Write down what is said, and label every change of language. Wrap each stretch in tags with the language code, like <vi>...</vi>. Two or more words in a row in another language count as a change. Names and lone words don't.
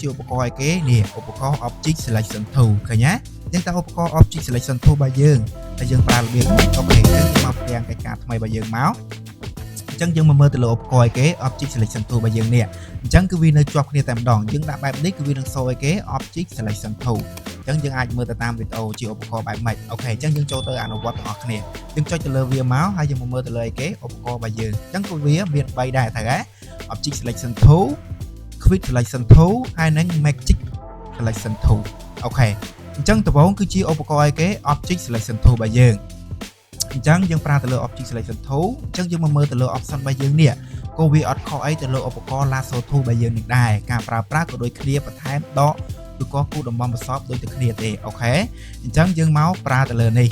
<km>ឧបករណ៍អីគេនេះឧបករណ៍</km> <en>object selection tool</en> <km>ឃើញទេអញ្ចឹងតើឧបករណ៍</km> <en>object selection tool</en> <km>របស់យើងដែលយើងប្រើរបៀបនេះអូខេអញ្ចឹងមកផ្ទាំងកិច្ចការថ្មីរបស់យើងមកអញ្ចឹងយើងមកមើលទៅលើឧបករណ៍អីគេ</km> <en>object selection tool</en> <km>របស់យើងនេះអញ្ចឹងគឺវានៅជាប់គ្នាតែម្ដងយើងដាក់បែបនេះគឺវានឹងសូអីគេ</km> <en>object selection tool</en> <km>អញ្ចឹងយើងអាចមើលទៅតាមវីដេអូជាឧបករណ៍បែបម៉េចអូខេអញ្ចឹងយើងចូលទៅអនុវត្តទាំងអស់គ្នាយើងចុចទៅលើវាមកហើយយើងមកមើលទៅលើអីគេឧបករណ៍ របស់យើងអញ្ចឹងគឺវាមាន3ដែរត្រូវហ៎</km> <en>object selection tool quick selection tool</en> <km>ហើយនិង</km> <en>magic selection tool</en> <km>អូខេអញ្ចឹងដំបូងគឺជាឧបករណ៍អីគេ</km> <en>object selection tool</en> <km>របស់យើងអញ្ចឹងយើងប្រើទៅលើ</km> <en>object selection tool</en> <km>អញ្ចឹងយើងមកមើលទៅលើ option របស់យើងនេះក៏វាអត់ខុសអីទៅលើឧបករណ៍</km> <en>lasso tool</en> <km>របស់យើងនេះដែរការប្រើប្រាស់ក៏ដូចគ្នាបន្ថែមដកឬក៏គូតំបន់ប្រសពដូចតែគ្នាទេអូខេអញ្ចឹងយើងមកប្រើទៅលើនេះ</km>